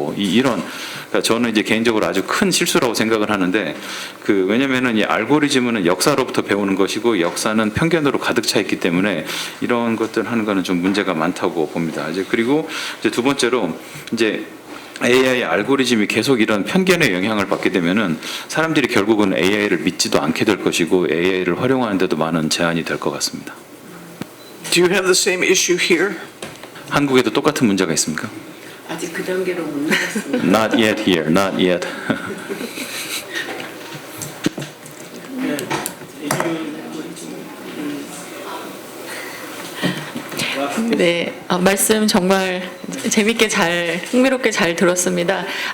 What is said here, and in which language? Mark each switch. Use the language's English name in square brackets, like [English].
[Korean] 이런, 그러니까 저는 이제 개인적으로 아주 큰 실수라고 생각을 하는데, 왜냐면은 이 알고리즘은 역사로부터 배우는 것이고 역사는 편견으로 가득 차 있기 때문에 이런 것들 하는 거는 좀 문제가 많다고 봅니다. 그리고 이제 두 번째로 이제 AI 알고리즘이 계속 이런 편견의 영향을 받게 되면은 사람들이 결국은 AI를 믿지도 않게 될 것이고 AI를 활용하는데도 많은 제한이 될 것 같습니다. [English] Do you have the same issue here? [Korean] 한국에도 똑같은 문제가 있습니까? 아직 그 단계로 못 나갔습니다. [English] Not yet here, not yet. [Korean] 네, 말씀 정말 재밌게 흥미롭게 잘 들었습니다.